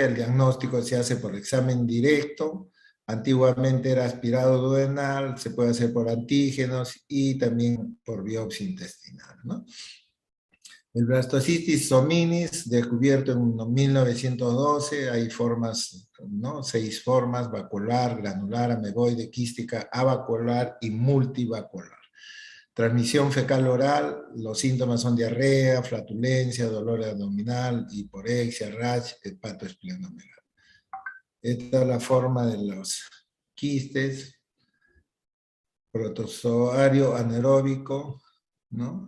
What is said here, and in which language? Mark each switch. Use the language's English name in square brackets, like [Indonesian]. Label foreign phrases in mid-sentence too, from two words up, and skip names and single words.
[Spanish] El diagnóstico se hace por examen directo. Antiguamente era aspirado duodenal, se puede hacer por antígenos y también por biopsia intestinal, ¿no? El Blastocystis hominis, descubierto en 1912, hay formas, ¿no?, 6 formas: vacuolar, granular, ameboide, quística, avacuolar y multivacuolar. Transmisión fecal oral: los síntomas son diarrea, flatulencia, dolor abdominal, hiporexia, rash, hepatoesplenomegalia. Esta es la forma de los quistes: protozoario anaeróbico, ¿no?